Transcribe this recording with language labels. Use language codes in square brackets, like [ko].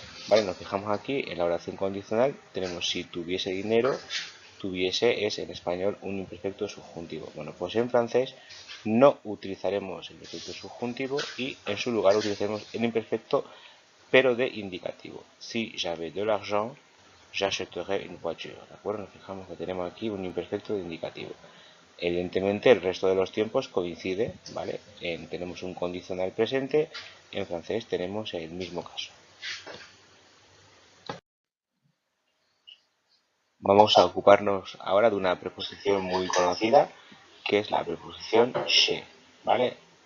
[es] Vale, nos fijamos aquí en la oración condicional. Tenemos si tuviese dinero, tuviese es en español un imperfecto subjuntivo. Bueno, pues en francés no utilizaremos el imperfecto subjuntivo y en su lugar utilizaremos el imperfecto pero de indicativo. [fr] Si j'avais de l'argent, j'achèterais une voiture. [es] ¿De acuerdo? Nos fijamos que tenemos aquí un imperfecto de indicativo. Evidentemente el resto de los tiempos coincide, ¿vale? Tenemos un condicional presente, en francés tenemos el mismo caso. Vamos a ocuparnos ahora de una preposición muy conocida, que es la preposición chez, ¿vale?